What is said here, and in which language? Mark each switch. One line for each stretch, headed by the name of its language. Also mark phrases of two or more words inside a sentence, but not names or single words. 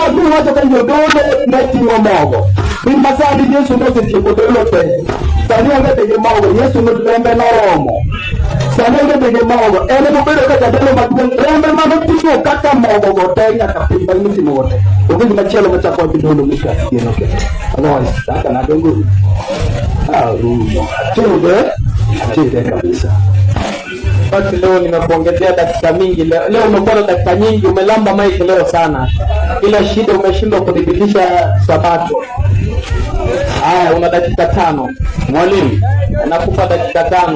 Luo (Kenya and Tanzania): adhi wacho ka jodolo ne ting'o mogo piny masani Yesu nosetieko dolo te sani onge be gi mogo Yesu rembe noromo sani onge be gi mogo en mobedo ka jadolo maduong' rembe manoting'o kaka mogo go te nyaka piny bang' mitimo go te onge gima chielo machako gi dolo mikatieno ke otherwise kaka nadongo chede kabisa.
Swahili: Basi leo nimekuongezea dakika mingi. Leo umekuwa na dakika nyingi, umelamba mic leo sana. Ila shida umeshindwa kudhibitisha sabato. Haya, una dakika 5. Mwalimu, nakupa dakika 5.